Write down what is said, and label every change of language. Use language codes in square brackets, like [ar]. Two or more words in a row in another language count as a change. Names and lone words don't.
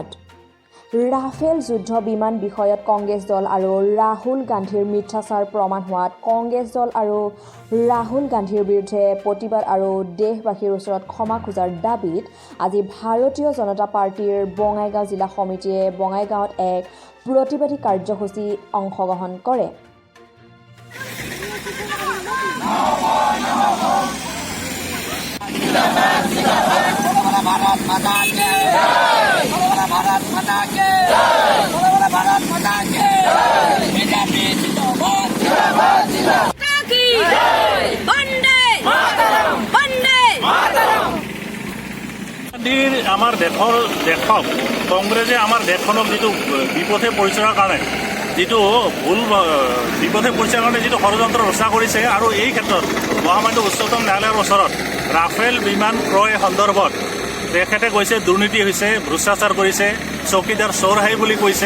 [as] ৰাফেল যুদ্ধ বিমান বিষয়ত কংগ্ৰেছ দল আৰু ৰাহুল গান্ধীৰ মিথ্যাচাৰ প্ৰমাণ হোৱাত কংগ্ৰেছ দল আৰু ৰাহুল গান্ধীৰ বিৰুদ্ধে প্ৰতিবাদ আৰু দেশবাসীৰ ওচৰত ক্ষমা খোজাৰ দাবীত আজি ভাৰতীয় জনতা পাৰ্টীৰ বঙাইগাঁও জিলা সমিতিয়ে বঙাইগাঁৱত এক প্ৰতিবাদী কাৰ্যসূচীত অংশগ্ৰহণ কৰে। [hi] भारत माता के भारत माता के भारत माता के बीजेपी जिंदाबाद वंदे वंदे [as] আমাৰ দেশক কংগ্ৰেছে আমাৰ দেশখনক যিটো বিপথে পৰিচয়ৰ কাৰণে যিটো ভুল বিপথে পৰিচয়ৰ কাৰণে যিটো ষড়যন্ত্ৰ ৰচনা কৰিছে আৰু এই ক্ষেত্ৰত মহামান্য উচ্চতম ন্যায়ালয়ৰ ওচৰত ৰাফেল বিমান ক্ৰয় সন্দৰ্ভত তেখেতে কৈছে দুৰ্নীতি হৈছে, ভ্ৰষ্টাচাৰ কৰিছে, [hi] चौकीदार चोर है [as] বুলি কৈছে।